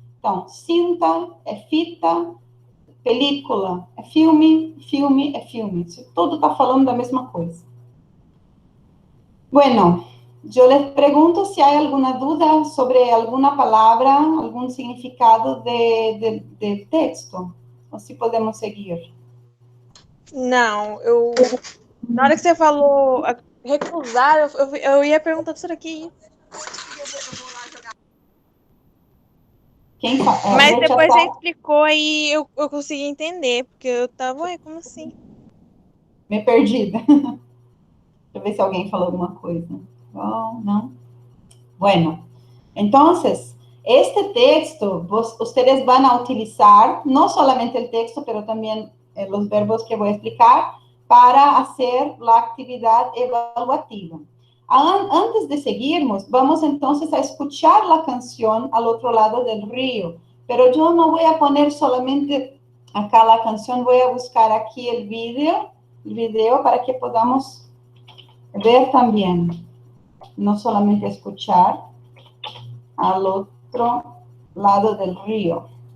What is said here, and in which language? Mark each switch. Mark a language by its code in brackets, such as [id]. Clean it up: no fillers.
[pt] Então, cinta é fita, película é filme, filme é filme. Isso tudo está falando da mesma coisa. [es] Bueno, yo les pregunto si hay alguna duda sobre alguna palabra, algún significado del texto, o si podemos seguir. [pt] Não, na hora que você falou recusar, eu ia perguntar isso aqui. Mas depois você explicou aí, eu consegui entender, porque eu tava, como assim? Me perdi. Deixa eu ver se alguém falou alguma coisa. Oh, não. [es] Bueno, entonces, este texto, ustedes van a utilizar, no solamente el texto, pero también los verbos que voy a explicar, para hacer la actividad evaluativa. Antes de seguirnos, vamos entonces a escuchar la canción al otro lado del río, pero yo no voy a poner solamente acá la canción, voy a buscar aquí el video para que podamos ver también, no solamente escuchar, al otro lado del río.